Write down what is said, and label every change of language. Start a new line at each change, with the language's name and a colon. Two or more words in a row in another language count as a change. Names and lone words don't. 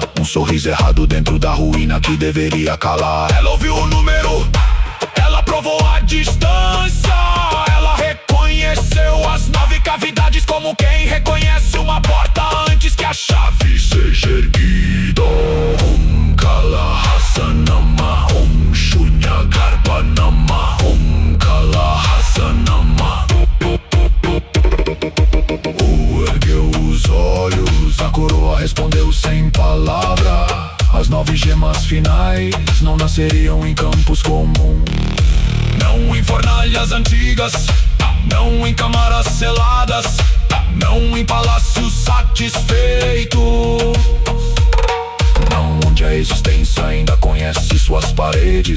Portuguese: Um sorriso errado dentro da ruína que deveria calar. Ela ouviu o número, ela provou a distância, ela reconheceu as 9 cavidades como quem reconhece uma porta antes que a chave seja erguida. Om Kala Hasanama, Om Shunya Garba Nama, Om Kala Hasanama. Ergueu os olhos, a coroa respondeu sem palavra. As 9 gemas finais não nasceriam em campos comuns, não em fornalhas antigas, não em câmaras seladas, não em palácios satisfeitos, não onde a existência ainda conhece suas paredes.